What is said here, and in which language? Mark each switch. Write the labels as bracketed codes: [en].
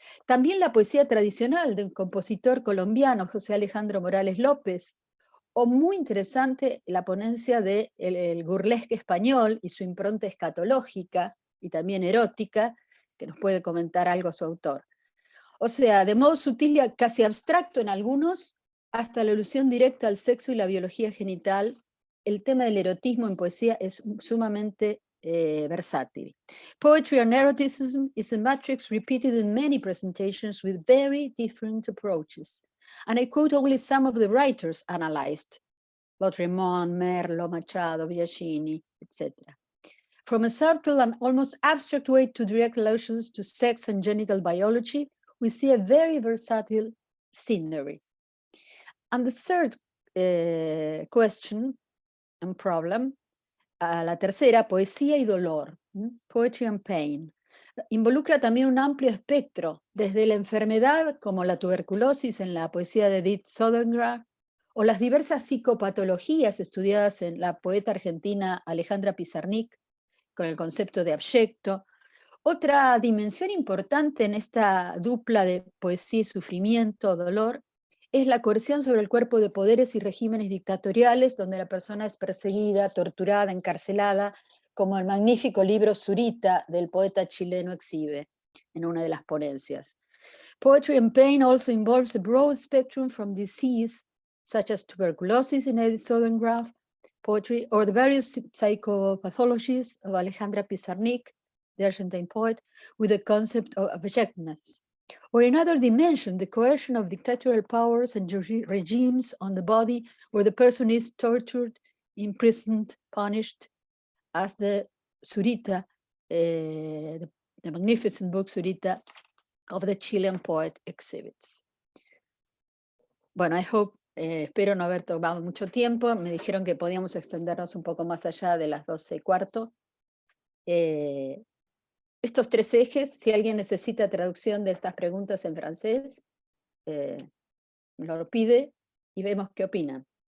[es] También la poesía tradicional de un compositor colombiano, José Alejandro Morales López, o muy interesante la ponencia del burlesque español y su impronta escatológica y también erótica, que nos puede comentar algo su autor. O sea, de modo sutil y casi abstracto en algunos, hasta la alusión directa al sexo y la biología genital, el tema del erotismo en poesía es sumamente versátil. [en] Poetry and eroticism is a matrix repeated in many presentations with very different approaches. And I quote only some of the writers analyzed: Lautréamont, Merlo, Machado, Biagini, etc. From a subtle and almost abstract way to direct allusions to sex and genital biology, we see a very versatile scenery. And the third question and problem, [es] la tercera, poesía y dolor, [en] poetry and pain, [es] involucra también un amplio espectro, desde la enfermedad, como la tuberculosis en la poesía de Edith Södergran, o las diversas psicopatologías estudiadas en la poeta argentina Alejandra Pizarnik, con el concepto de abyecto. Otra dimensión importante en esta dupla de poesía y sufrimiento, dolor, es la coerción sobre el cuerpo de poderes y regímenes dictatoriales, donde la persona es perseguida, torturada, encarcelada, como el magnífico libro Zurita del poeta chileno exhibe en una de las ponencias. [en] Poetry and pain also involves a broad spectrum from disease, such as tuberculosis in Edith Södergran poetry, or the various psychopathologies of Alejandra Pizarnik, the Argentine poet, with the concept of abjectness. Or in another dimension, the coercion of dictatorial powers and regimes on the body, where the person is tortured, imprisoned, punished, as the Zurita, the magnificent book Zurita of the Chilean poet exhibits. [es] Bueno, espero no haber tomado mucho tiempo. Me dijeron que podíamos extendernos un poco más allá de las 12:15. Estos 3 ejes, si alguien necesita traducción de estas preguntas en francés, me lo pide y vemos qué opinan.